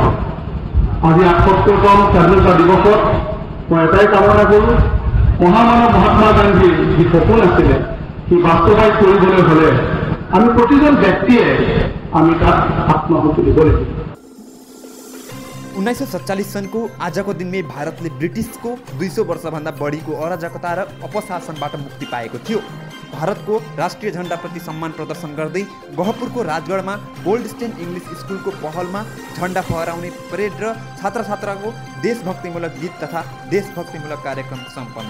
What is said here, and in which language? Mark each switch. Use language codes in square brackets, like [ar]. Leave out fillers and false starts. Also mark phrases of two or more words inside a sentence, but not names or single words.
[as] আজি ৭৮তম স্বাধীনতা দিৱসত মই এটাই কামনা কৰোঁ, মহামানৱ মহাত্মা গান্ধীৰ যি সপোন আছিলে সি বাস্তৱায়িত কৰিবলৈ হ'লে আমি প্ৰতিজন ব্যক্তিয়ে আমি তাত [sa] आत्माहुति [as] দিব লাগিব। [ne] 1947 सनको आजको दिनमै भारतले ब्रिटिसको 200 वर्षभन्दा बढीको अराजकता र अपशासनबाट मुक्ति पाएको थियो। भारतको राष्ट्रिय झण्डाप्रति सम्मान प्रदर्शन गर्दै गहपुरको राजगढमा गोल्डस्टेन इङ्ग्लिस स्कुलको पहलमा झण्डा फहराउने परेड र छात्र छात्राको देशभक्तिमूलक गीत तथा देशभक्तिमूलक कार्यक्रम सम्पन्न।